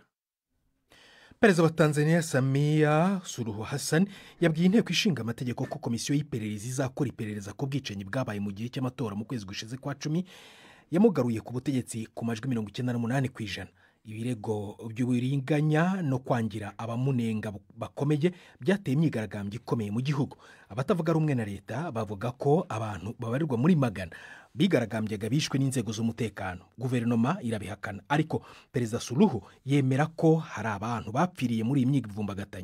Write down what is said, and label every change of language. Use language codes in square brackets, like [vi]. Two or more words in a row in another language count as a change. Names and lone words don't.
[rw] Perezida wa Tanzania Samia Suluhu Hassan yabwiye inteko ishinga amategeko ko komisiyo y'iperereza izakora iperereza ku bwicanyi bwabaye mu gihe cy'amatora mu kwezi gushize kwa 10 yamugaruye ku butegetsi ku majwi 98%. Ibirego by'uburinganya no kwangira abamunenga bakomeye byateye imyigaragambyo ikomeye mu gihugu. Abatavuga rumwe na leta bavuga ko abantu babarirwa muri magana bigaragambyaga bishwe n'inzego z'umutekano. Guverinoma irabihakana, ariko Perezida Suluhu yemera ko hari abantu bapfiriye muri iyi myivumbagatanyo.